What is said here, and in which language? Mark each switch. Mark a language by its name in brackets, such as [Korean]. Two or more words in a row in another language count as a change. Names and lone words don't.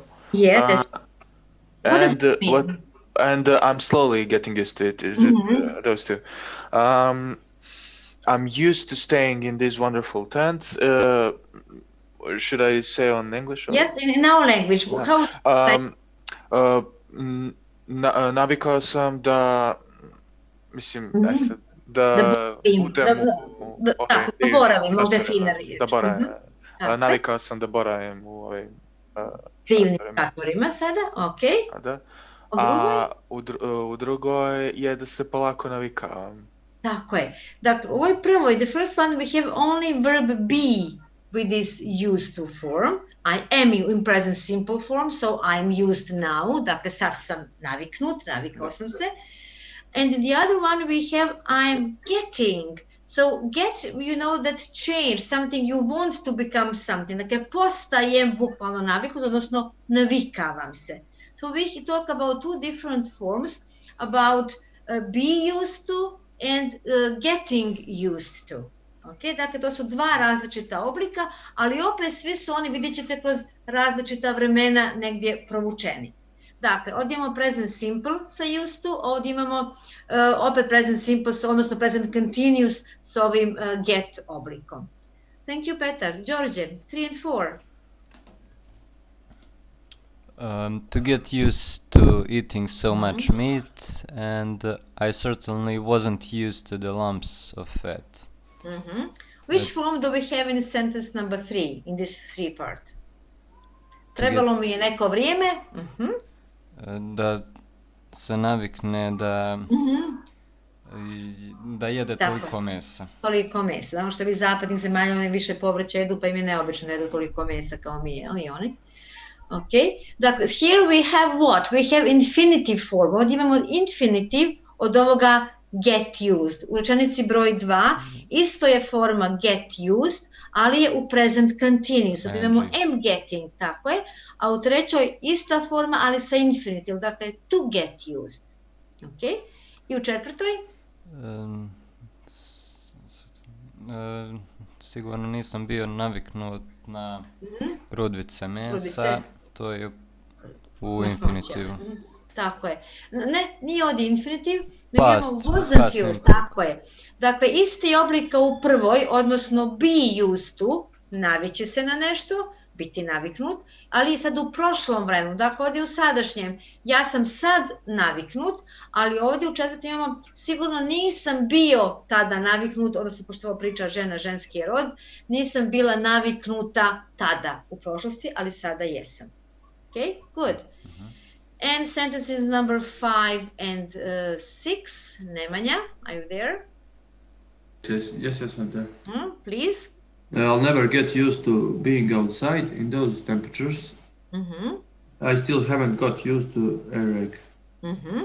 [English] Yeah, and I'm slowly getting used to it. Is it those 2? I'm used to staying in these wonderful tents. Should I say on English? Or? Yes, in our language. [Bosnian] Navikao sam da, mislim, da boravim, možda je fina riječ. Da boravim. Navikao sam da boravim u ovim divnim šatorima sada, ok. Sada. A u drugoj je da se polako navikavam. Tako je. Dakle, u ovoj prvoj, [English] the first one, we have only verb be with this used to form. I am in present simple form, so I'm used now. [Bosnian] Dakle, sad sam naviknut, navikao sam se. [English] And the other one we have I'm getting. So get, you know, that change, something you want to become something. [Bosnian] Dakle, postajem bukvalno naviknut, odnosno navikavam se. [English] So we talk about 2 different forms, about be used to and getting used to. Okay? [Bosnian] Dakle, to su 2 različita oblika, ali opet svi su oni, vidjet ćete, kroz različita vremena negdje provučeni. Dakle, ovdje imamo [English] present simple [Bosnian] sa [English] used to, [Bosnian] ovdje imamo opet [English] present simple, [Bosnian] odnosno [English] present continuous [Bosnian] s ovim get oblikom. [English] Thank you, Petar. George, 3 and 4. To get used to eating so much meat, and I certainly wasn't used to the lumps of fat. Which form do we have in sentence number 3, in this 3 part? [Bosnian] Trebalo mi je neko vrijeme. Da se navikne da jede toliko mesa. Toliko mesa. Znamo što vi zapadnih zemalja, oni više povrća jedu, pa im je neobično da jedu toliko mesa kao mi, ali oni. Okay. Dakle, [English] here we have what? We have infinitive form. [Bosnian] Ovdje imamo infinitive od ovoga [English] get used. [Bosnian] U rečenici broj 2 isto je forma [English] get used, [Bosnian] ali je u [English] present continuous. [Bosnian] Ovdje imamo [English] am getting, [Bosnian] tako je. A u trećoj ista forma, ali sa infinitive. Dakle, [English] to get used. [Bosnian] Okay. I u četvrtoj? Sigurno nisam bio naviknut na grudvice mesa. To je u infinitivu. Tako je. Ne, nije ovdje infinitiv, nego imamo [English] wasn't used, [Bosnian] tako je. Dakle, isti oblik kao u prvoj, odnosno [English] be used to, [Bosnian] navići se na nešto, biti naviknut, ali je sad u prošlom vremenu, dakle ovdje u sadašnjem. Ja sam sad naviknut, ali ovdje u četvrtom imamo sigurno nisam bio tada naviknut, odnosno pošto ovo priča žena, ženski je rod, nisam bila naviknuta tada u prošlosti, ali sada jesam. [English] Ok, Okay, good. And sentences number 5 and 6. Nemanja, are you there? Yes, I'm there. Please. I'll never get used to being outside in those temperatures. I still haven't got used to air egg.